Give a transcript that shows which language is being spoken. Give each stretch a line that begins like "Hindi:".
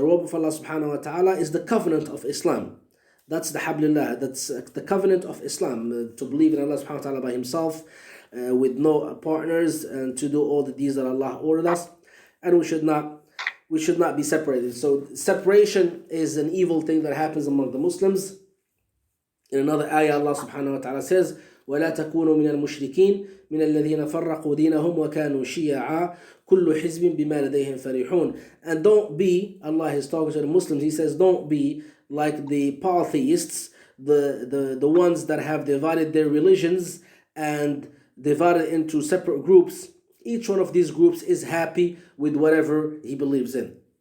English: The rope of Allah subhanahu wa ta'ala is the covenant of Islam. That's the hablillah, that's the covenant of Islam, to believe in Allah subhanahu wa ta'ala by Himself, with no partners, and to do all the deeds that Allah ordered us. And we should not be separated. So separation is an evil thing that happens among the Muslims. In another ayah, Allah subhanahu wa ta'ala says,
Arabic: وَلَا تَكُونُوا مِنَ الْمُشْرِكِينَ مِنَ الَّذِينَ فَرَّقُوا دِينَهُمْ وَكَانُوا شِيَعًا كُلُّ حِزْبٍ بِمَا لَدَيْهِمْ فَرِحُونَ.
English: And don't be, Allah is talking to the Muslims, He says, don't be like the polytheists, the ones that have divided their religions and divided into separate groups. Each one of these groups is happy with whatever he believes in.